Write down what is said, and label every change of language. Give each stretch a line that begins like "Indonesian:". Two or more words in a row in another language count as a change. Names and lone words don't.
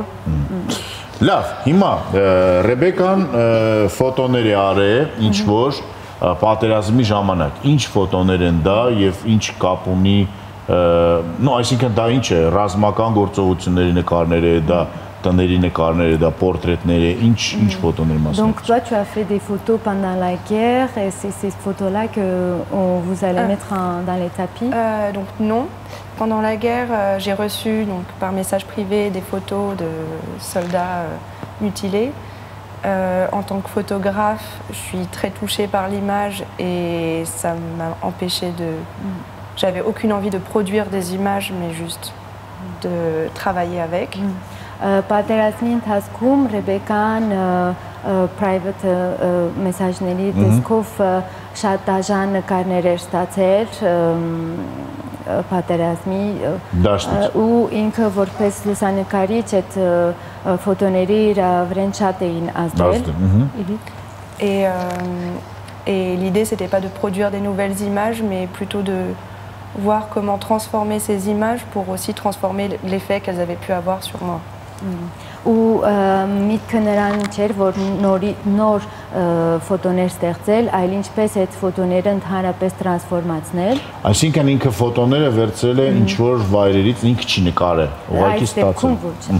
Armenian: Լավ, հիմա Ռեբեկան ֆոտոներ է արել, ինչ որ պատերազմի ժամանակ։ Ինչ ֆոտոներ են դա եւ ինչ կապ ունի No, այսինքն դա ինչ է, ռազմական գործողությունների նկարներ է, դա տների նկարներ է, դա պորտրետներ է, ինչ ֆոտոներ մասնակցում։
French: Donc toi tu as fait des photos pendant la guerre et c'est ces photos-là que vous allez mettre dans les tapis? Donc non. Pendant la guerre, j'ai reçu donc par message privé des photos de soldats mutilés. En tant que photographe, je suis très touchée par l'image et ça m'a empêchée de... J'avais aucune envie de produire des images, mais juste de travailler avec.
Armenian: Պատերազմի ընթացքում Ռեբեկան private մեսաժների տեսքով շատ դաժան նկարներ էր ստացել պատերազմի ու ինքը որպես լուսանկարիչ այդ ֆոտոների իր վրան շատ էին ազդել։
French: Et l'idée, c'était pas de produire des nouvelles images, mais plutôt de voir comment transformer ces images pour aussi transformer l'effet qu'elles avaient pu avoir sur moi.
Armenian: Ու միտքը նրան չէր, որ նոր ֆոտոներ ստեղծել, այլ ինչպես այդ ֆոտոները ընդհանրապես տրանսֆորմացնել։ Այսինքն ինքը ֆոտոները վերցրել է ինչ որ վայրերից, ինքը չի նկարել, ուղղակի ստացել։